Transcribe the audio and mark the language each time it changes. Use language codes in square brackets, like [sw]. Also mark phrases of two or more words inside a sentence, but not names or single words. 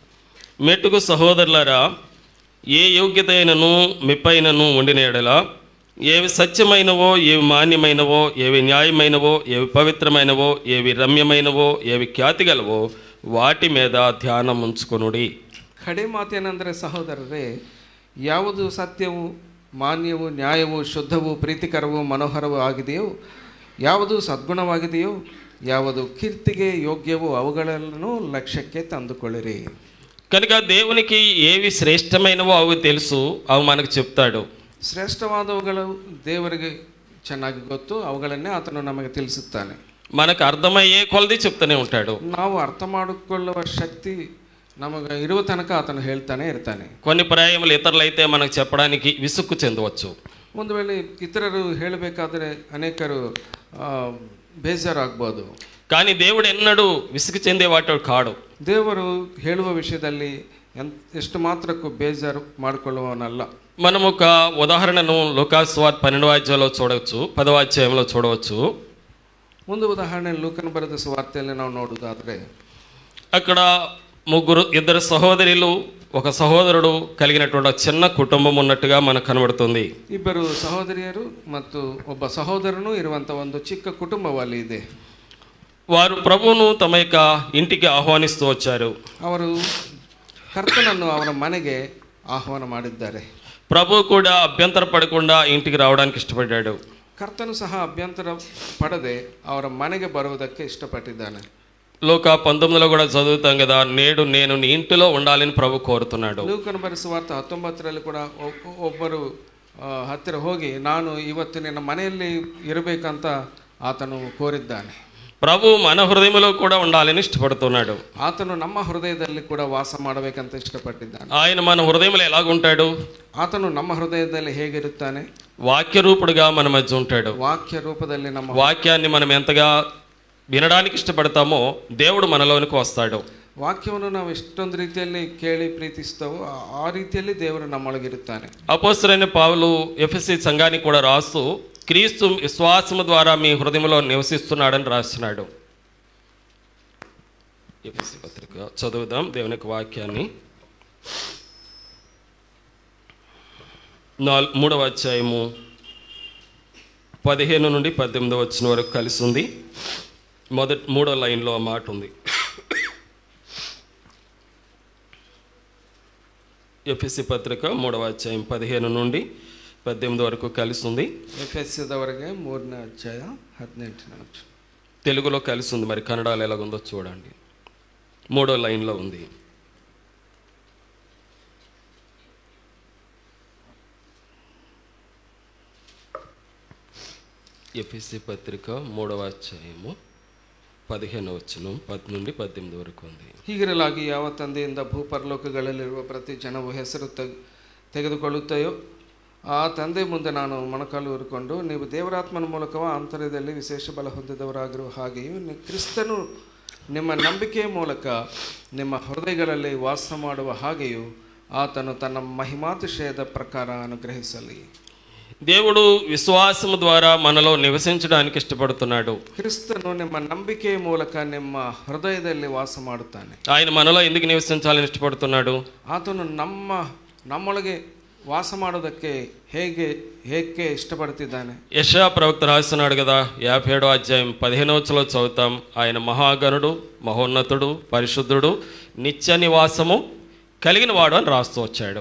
[te] మెట్టుకు సహోదరులారా, ఏ యోగ్యత అయినను మెప్పైనను ఉండిన ఎడల, ఏవి సత్యమైనవో, ఏవి మాన్యమైనవో, ఏవి న్యాయమైనవో, ఏవి పవిత్రమైనవో, ఏవి రమ్యమైనవో, ఏవి ఖ్యాతి గలవో వాటి మీద ధ్యానం ఉంచుకొనుడి. [kn] ಕಡೆ ಮಾತೇನೆಂದರೆ, ಸಹೋದರರೇ, ಯಾವುದು ಸತ್ಯವು, ಮಾನ್ಯವು, ನ್ಯಾಯವು, ಶುದ್ಧವು, ಪ್ರೀತಿಕರವು, ಮನೋಹರವೂ ಆಗಿದೆಯೋ, ಯಾವುದು ಸದ್ಗುಣವಾಗಿದೆಯೋ, ಯಾವುದು ಕೀರ್ತಿಗೆ ಯೋಗ್ಯವೋ ಅವುಗಳನ್ನು ಲಕ್ಷ್ಯಕ್ಕೆ ತಂದುಕೊಳ್ಳಿರಿ. [te] కనుక దేవునికి ఏవి శ్రేష్టమైనవో అవి తెలుసు, అవి మనకు చెప్తాడు. [kn] ಶ್ರೇಷ್ಠವಾದವುಗಳು ದೇವರಿಗೆ ಚೆನ್ನಾಗಿ ಗೊತ್ತು, ಅವುಗಳನ್ನೇ ಆತನು ನಮಗೆ ತಿಳಿಸುತ್ತಾನೆ. [te] మనకు అర్థమయ్యే కొలది చెప్తూనే ఉంటాడు. [kn] ನಾವು ಅರ್ಥ ಮಾಡಿಕೊಳ್ಳುವ ಶಕ್ತಿ ನಮಗೆ ಇರುವ ತನಕ ಆತನು ಹೇಳ್ತಾನೆ ಇರ್ತಾನೆ. [te] కొన్ని పర్యాయములు ఇతరులైతే మనకు చెప్పడానికి విసుక్కు చెందవచ్చు. [kn] ಒಂದು ವೇಳೆ ಇತರರು ಹೇಳಬೇಕಾದರೆ ಅನೇಕರು ಬೇಜಾರಾಗ್ಬೋದು. [te] కానీ దేవుడు ఎన్నడూ విసుగు చెందేవాడు కాడు. [kn] ದೇವರು ಹೇಳುವ ವಿಷಯದಲ್ಲಿ ಎಷ್ಟು ಮಾತ್ರಕ್ಕೂ ಬೇಜಾರು ಮಾಡಿಕೊಳ್ಳುವವನಲ್ಲ. [te] మనం ఒక ఉదాహరణను లూకాసు సువార్త 12వ అధ్యాయంలో చూడవచ్చు, 10వ అధ్యాయంలో చూడవచ్చు. [kn] ಒಂದು ಉದಾಹರಣೆ ಲೂಕನ ಬರೆದ ಸುವಾರ್ತೆಯಲ್ಲಿ ನಾವು ನೋಡುವುದಾದರೆ, [te] అక్కడ ఇద్దరు సహోదరులు, ఒక సహోదరుడు కలిగినటువంటి చిన్న కుటుంబం ఉన్నట్టుగా మనకు కనబడుతుంది. [kn] ಇಬ್ಬರು ಸಹೋದರಿಯರು ಮತ್ತು ಒಬ್ಬ ಸಹೋದರನು ಇರುವಂತ ಒಂದು ಚಿಕ್ಕ ಕುಟುಂಬವಲ್ಲಿ ಇದೆ. [te] వారు ప్రభువును తమ యొక్క ఇంటికి ఆహ్వానిస్తూ వచ్చారు. [kn] ಅವರು ಕರ್ತನನ್ನು ಅವರ ಮನೆಗೆ ಆಹ್ವಾನ ಮಾಡಿದ್ದಾರೆ. [te] ప్రభు కూడా అభ్యంతర పడకుండా ఇంటికి రావడానికి ఇష్టపడ్డాడు. [kn] ಕರ್ತನು ಸಹ ಅಭ್ಯಂತರ ಪಡದೆ ಅವರ ಮನೆಗೆ ಬರುವುದಕ್ಕೆ ಇಷ್ಟಪಟ್ಟಿದ್ದಾನೆ. [te] లూక 19లో కూడా చదువుతాం కదా, నేడు నేను నీ ఇంటిలో ఉండాలని ప్రభు కోరుతున్నాడు. [kn] ಲೂಕನ ಬರೆದ ಸುವಾರ್ತೆ 19ರಲ್ಲಿ ಕೂಡ ಒಬ್ಬರು ಹತ್ತಿರ ಹೋಗಿ ನಾನು ಇವತ್ತು ನಿನ್ನ ಮನೆಯಲ್ಲಿ ಇರಬೇಕಂತ ಆತನು ಕೋರಿದ್ದಾನೆ. [te] ప్రభు మన హృదయంలో కూడా ఉండాలని ఇష్టపడుతున్నాడు. [kn] ಆತನು ನಮ್ಮ ಹೃದಯದಲ್ಲಿ ಕೂಡ ವಾಸ ಮಾಡಬೇಕಂತ ಇಷ್ಟಪಟ್ಟಿದ್ದಾನೆ. [te] ఆయన మన హృదయంలో ఎలాగుంటాడు? [kn] ಆತನು ನಮ್ಮ ಹೃದಯದಲ್ಲಿ ಹೇಗಿರುತ್ತಾನೆ? [te] వాక్య రూపుడుగా మన మధ్య ఉంటాడు. [kn] ವಾಕ್ಯ ರೂಪದಲ್ಲಿ ನಮ್ಮ [te] వాక్యాన్ని మనం ఎంతగా వినడానికి ఇష్టపడతామో దేవుడు మనలోనికి వస్తాడు. ವಾಕ್ಯವನ್ನು ನಾವು ಎಷ್ಟೊಂದು ರೀತಿಯಲ್ಲಿ ಕೇಳಿ ಪ್ರೀತಿಸ್ತಾವೋ ಆ ರೀತಿಯಲ್ಲಿ ದೇವರು ನಮ್ಮೊಳಗಿರುತ್ತಾನೆ. అపోస్తలుడైన పౌలు ఎఫెసీ సంఘానికి కూడా రాస్తూ క్రీస్తు విశ్వాసము ద్వారా మీ హృదయంలో నివసిస్తున్నాడని రాస్తున్నాడు. ఎఫెసీ పత్రిక చదువుదాం దేవుని యొక్క వాక్యాన్ని. 3వ అధ్యాయము 15 నుండి 18 వచనం వరకు కలిసి ఉంది. మూడో లైన్లో ఆ మాట ఉంది. ఎఫెసీ పత్రిక 3వ అధ్యాయం 15 నుండి 18 వరకు కలిసి ఉంది. [kn] ಎಫೆಸದವರೆಗೆ 3ನೇ ಅಧ್ಯಾಯ 18ನೇ ವಚನ. [te] తెలుగులో కలిసి ఉంది, మరి కన్నడలో ఎలాగుందో చూడండి. 3వ లైన్లో ఉంది. ఎఫెసీ పత్రిక 3వ అధ్యాయము 15వ వచనం 10 నుండి 18 ವರೆಗೂ ఉంది. [kn] ಹೀಗಿರಲಾಗಿ ಯಾವ ತಂದೆಯಿಂದ ಭೂಪರಲೋಕಗಳಲ್ಲಿರುವ ಪ್ರತಿ ಜನವು ಹೆಸರು ತೆಗೆದುಕೊಳ್ಳುತ್ತೆಯೋ ಆ ತಂದೆ ಮುಂದೆ ನಾನು ಮೊಣಕಾಲು ಊರಿಕೊಂಡು, ನೀವು ದೇವರಾತ್ಮನ ಮೂಲಕವ ಆಂತರ್ಯದಲ್ಲಿ ವಿಶೇಷ ಬಲ ಹೊಂದಿದವರಾಗಿರುವ ಹಾಗೆಯೂ ಕ್ರಿಸ್ತನು ನಿಮ್ಮ ನಂಬಿಕೆಯ ಮೂಲಕ ನಿಮ್ಮ ಹೃದಯಗಳಲ್ಲಿ ವಾಸ ಮಾಡುವ ಹಾಗೆಯೂ ಆತನು ತನ್ನ ಮಹಿಮಾತಿಶಯದ ಪ್ರಕಾರ ಅನುಗ್ರಹಿಸಲಿ. [te] దేవుడు విశ్వాసము ద్వారా మనలో నివసించడానికి ఇష్టపడుతున్నాడు. [kn] క్రిస్తును ನಿಮ್ಮ ನಂಬಿಕೆಯ ಮೂಲಕ ನಿಮ್ಮ ಹೃದಯದಲ್ಲಿ ವಾಸ ಮಾಡುತ್ತಾನೆ. [te] ఆయన మనలో ఎందుకు నివసించాలని ఇష్టపడుతున్నాడు? [kn] ಆತನು ನಮ್ಮೊಳಗೆ ವಾಸ ಮಾಡೋದಕ್ಕೆ ಹೇಗೆ ఇష్టపడుతున్నాನೆ? [te] యెషయా ప్రవక్త రాస్తున్నాడు కదా, 57వ అధ్యాయం 15వ వచనంలో చదువుతాం. ఆయన మహాగణుడు, మహోన్నతుడు, పరిశుద్ధుడు, నిత్య నివాసము కలిగిన వాడు అని రాస్తూ వచ్చాడు.